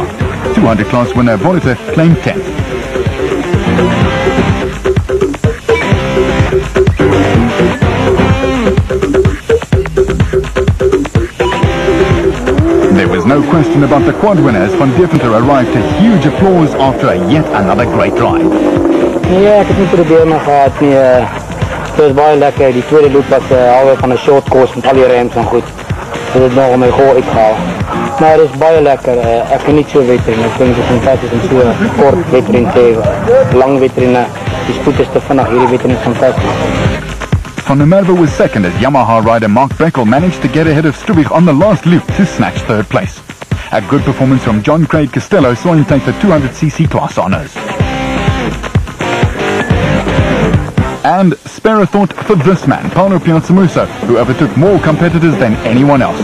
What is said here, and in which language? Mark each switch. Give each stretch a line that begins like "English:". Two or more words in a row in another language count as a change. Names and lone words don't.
English: 200 class winner Voliter claimed 10th. There was no question about the quad winner as Van Deventer arrived to huge applause after yet another great ride.
Afrikaans: Ja, ek het nie probleme gehad nie. Het was baie lekker. Die tweede loop was alweer van 'n
English: short course
Afrikaans: met al die ramps en goed. Dit het nog om my goal uitgehaal. Maar dit is baie lekker. Ek geniet so wedren. Ek dink dit is fantasties om so kort wedren te hê. Lang wedren. Die spoed is te vinnig. Hierdie wedren is fantasties.
English: Van der Merwe was second as Yamaha rider Mark Beckel managed to get ahead of Strubich on the last loop to snatch third place. A good performance from John Craig Costello saw him take the 200cc class honours. And spare a thought for this man, Paulo Piazzamusa, who overtook more competitors than anyone else.